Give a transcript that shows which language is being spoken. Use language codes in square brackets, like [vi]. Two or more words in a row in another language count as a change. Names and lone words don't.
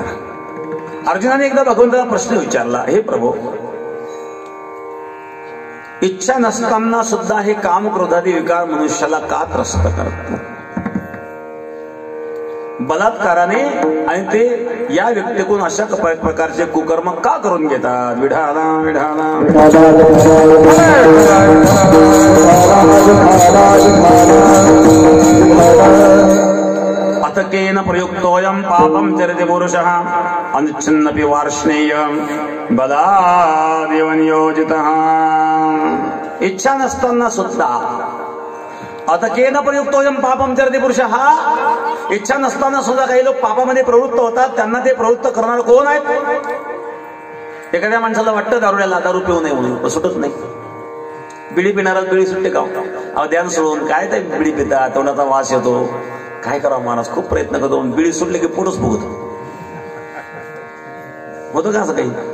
[mr] अर्जुनाने एकदा भगवंताला प्रश्न विचारला, हे प्रभू, इच्छा नसताना सुद्धा हे काम क्रोधादी विकार मनुष्याला का त्रस्त करतात? बलात्काराने, आणि ते या व्यक्तीकडून अशा प्रकारचे कुकर्म का करून घेतात? [sa] विढाला विढाला अतकेन प्रयुक्तोऽयं पापं चरति पुरुषः अनुच्छिन्नपि वार्ष्णेय बलादेव नियोजितः. [mr] इच्छा नसताना सुद्धा आता [sa] केन प्रयुक्तोयम पापम चरते पुरुष [mr] हा इच्छा नसताना सुद्धा काही लोक पापामध्ये प्रवृत्त होतात. त्यांना ते प्रवृत्त करणार कोण आहेत? एखाद्या माणसाला वाटतं दारुड्याला दारू पिऊ नये म्हणून, पण सुटत नाही. बिडी पिणारा बिडी सुटते का? अहो ध्यान सोडून काय ते बिडी पितात, तोंडाचा वास येतो. काय करावं माणूस खूप प्रयत्न करतो, बिडी सुटले की पोटच फुगत होतं का असं काही?